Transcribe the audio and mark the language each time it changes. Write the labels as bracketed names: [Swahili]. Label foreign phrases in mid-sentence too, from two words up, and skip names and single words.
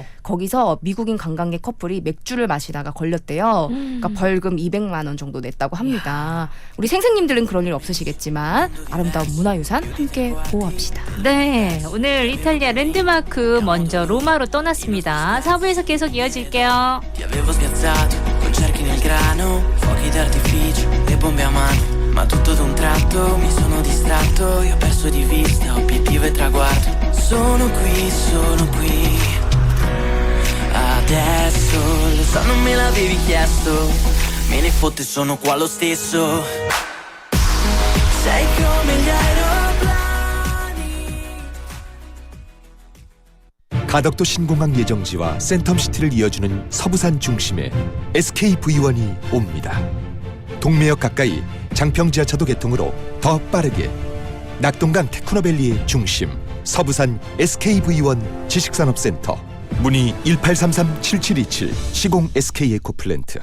[Korean] 거기서 미국인 관광객 커플이 맥주를 마시다가 걸렸대요. 그러니까 벌금 200만 원 정도 냈다고 합니다. 우리 생생님들은 그런 일 없으시겠지만 아름다운 문화유산 함께 보호합시다. 네, 오늘 이탈리아 랜드마크 먼저 로마로 떠났습니다. 4부에서 계속 이어질게요. [Italian] Ti avevo spiazzato con cerchi nel grano, fuochi d'artificio e bombe a mano. Ma tutto d'un tratto mi sono distratto e ho perso di vista obiettivo e traguardo. Sono qui. Adesso lo so non me l'avevi chiesto, me ne fotte sono qua lo stesso. Sei come gli aeroplani. [Korean] 가덕도 신공항 예정지와 센텀시티를 이어주는 서부산 중심에 SKV1이 옵니다. 동매역 가까이 장평 지하차도 개통으로 더 빠르게 낙동강 테크노밸리의 중심 서부산 SKV1 지식산업센터 문의 1833-7727 시공 SK에코플랜트.